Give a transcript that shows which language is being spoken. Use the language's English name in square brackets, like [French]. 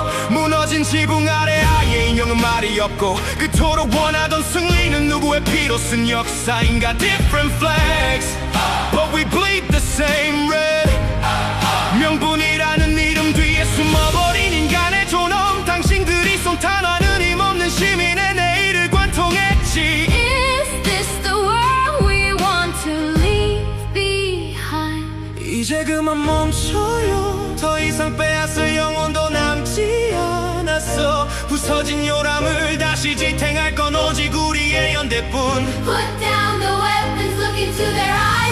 [Korean] 무너진 지붕 아래 아이의 인형은 말이 없고 그토록 원하던 승리는 누구의 피로 쓴 역사인가. [English] Different flags, but we bleed the same red. [Korean] 명분이라는 이름 뒤에 숨어버린 인간의 존엄. 당신들이 쏜탄하는 힘없는 시민의 내일을 관통했지. [English] Is this the world we want to leave behind? [Korean] 이제 그만 멈춰요. 더 이상 빼앗을 영혼도 남지 않았어. 부서진 요람을 다시 지탱할 건 오직 우리의 연대뿐. [English] Put down the weapons, look into their eyes.